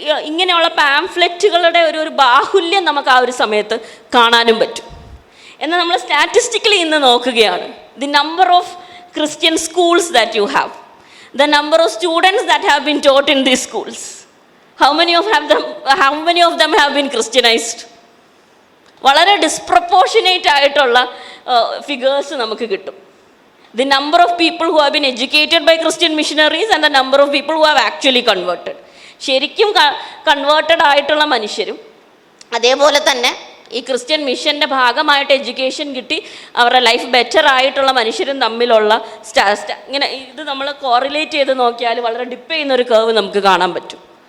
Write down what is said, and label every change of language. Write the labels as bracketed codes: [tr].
[ml] ഇങ്ങനെയുള്ള പാംഫ്ലെറ്റുകളുടെ ഒരു ബാഹുല്യം നമുക്ക് ആ ഒരു സമയത്ത് കാണാനും പറ്റും. എന്നാൽ നമ്മൾ സ്റ്റാറ്റിസ്റ്റിക്കലി ഇന്ന് നോക്കുകയാണ്, [en] The number of Christian schools that you have, the number of students that have been taught in these schools, how many of them have been Christianized? [ml] വളരെ ഡിസ്പ്രപ്പോർഷനേറ്റ് ആയിട്ടുള്ള ഫിഗേഴ്സ് നമുക്ക് കിട്ടും. [en] The number of people who have been educated by Christian missionaries and the number of people who have actually converted. [ml] ശരിക്കും converted ആയിട്ടുള്ള മനുഷ്യരും അതേപോലെ തന്നെ ഈ ക്രിസ്ത്യൻ മിഷൻ്റെ ഭാഗമായിട്ട് എഡ്യൂക്കേഷൻ കിട്ടി അവരുടെ ലൈഫ് ബെറ്റർ ആയിട്ടുള്ള മനുഷ്യരും തമ്മിലുള്ള ഇങ്ങനെ ഇത് നമ്മൾ കോറിലേറ്റ് ചെയ്ത് നോക്കിയാൽ വളരെ ഡിപ്പ് ചെയ്യുന്നൊരു കർവ് നമുക്ക് കാണാൻ പറ്റും.